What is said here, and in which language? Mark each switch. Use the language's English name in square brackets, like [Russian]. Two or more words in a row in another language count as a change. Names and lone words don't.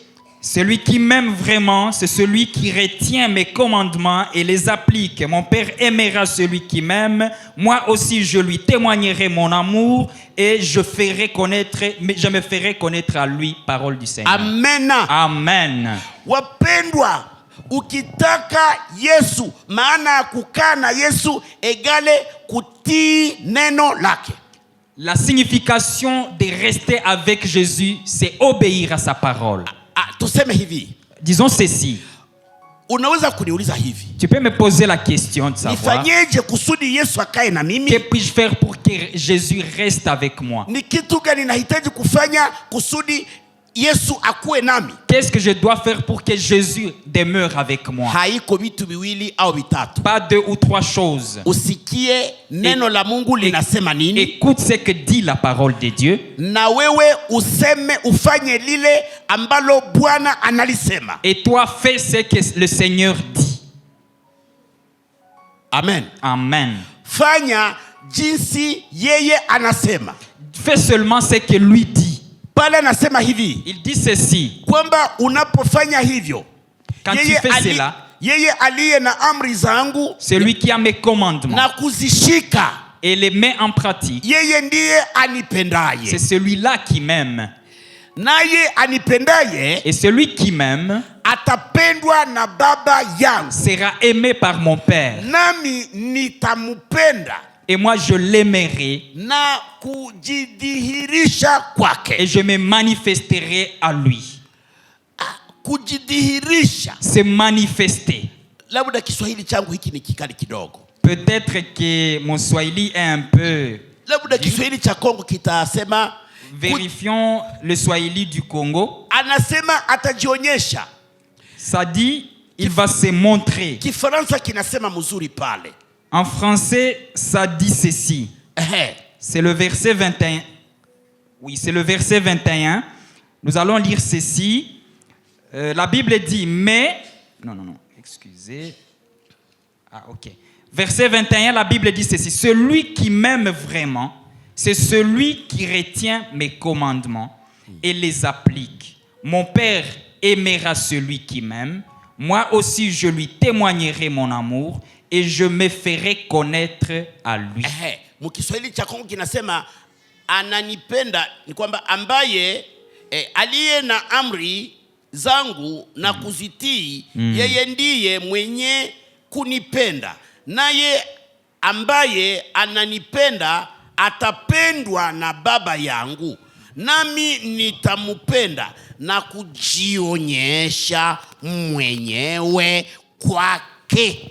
[French] Celui qui m'aime vraiment, c'est celui qui retient mes commandements et les applique. Mon Père aimera celui qui m'aime. Moi aussi, je lui témoignerai mon amour et je me ferai connaître à lui, parole du Seigneur. Amen. Amen. [Swahili] Wapendwa, ukitaka Yesu, maana kukaa na Yesu egale kutii neno lake. [French] La signification de rester avec Jésus, c'est obéir à sa parole. [Swahili] Tuseme hivi. [French] Disons ceci. [Swahili] Unaweza kuniuliza hivi. [French] Tu peux me poser la question de savoir. [Swahili] Nifanyeje kusudi Yesu akae na mimi? [French] Que puis-je faire pour que Jésus reste avec moi? [Swahili] Ni kitu gani nahitaji kufanya kusudi Yesu akue nami? [French] Qu'est-ce que je dois faire pour que Jésus demeure avec moi? [Swahili] Haiko vitu viwili au vitatu. [French] Pas 2 ou 3 choses. [Swahili] Usikie neno la Mungu linasema nini? [French] Écoute ce que dit la parole de Dieu. [Swahili] Na wewe useme ufanye lile ambalo Bwana analisema. [French] Et toi fais ce que le Seigneur dit. Amen. Amen. [Swahili] Fanya jinsi yeye anasema. [French] Fais seulement ce que lui dit. [Swahili] Pale anasema hivi. [French] Il dit ceci. [Swahili] Kwamba unapofanya hivyo, [French] quand tu fais cela, [Swahili] yeye aliye na amri zangu, [French] celui qui a mes commandements, [Swahili] na kuzishika, [French] et les met en pratique, [Swahili] yeye ndiye anipendaye. [French] C'est celui-là qui m'aime. [Swahili] Naye anipendaye, [French] et celui qui m'aime [Swahili] atapendwa na Baba yangu, [French] sera aimé par mon Père. [Swahili] Nami nitamupenda, [French] et moi je l'aimerai, [Swahili] na kujidhihirisha kwake, [French] et je me manifesterai à lui. [Swahili] Kujidhihirisha, [French] se manifester. [Swahili] Labda Kiswahili changu hiki ni kikali kidogo. [French] Peut-être que mon Swahili est un peu. [Swahili] Labda Kiswahili cha Kongo kitasema. [French] Vérifions le Swahili du Congo. [Swahili] Anasema atajionyesha. [French] Ça dit, il va se montrer. [Swahili] Kifaransa kinasema mzuri pale. [French] En français, ça dit ceci. C'est le verset 21. Oui, c'est le verset 21. Nous allons lire ceci. La Bible dit, mais... Non, excusez. Ah, ok. Verset 21, la Bible dit ceci. Celui qui m'aime vraiment, c'est celui qui retient mes commandements et les applique. Mon Père aimera celui qui m'aime. Moi aussi, je lui témoignerai mon amour et je me ferai connaître à lui. [Swahili] Mukiswahili cha Kongo kinasema ananipenda ni kwamba ambaye aliye na amri zangu na kuzitii, yeye ndiye mwenye kunipenda. Naye ambaye ananipenda atapendwa na Baba yangu, nami nitamupenda na kujionyesha mwenyewe kwake.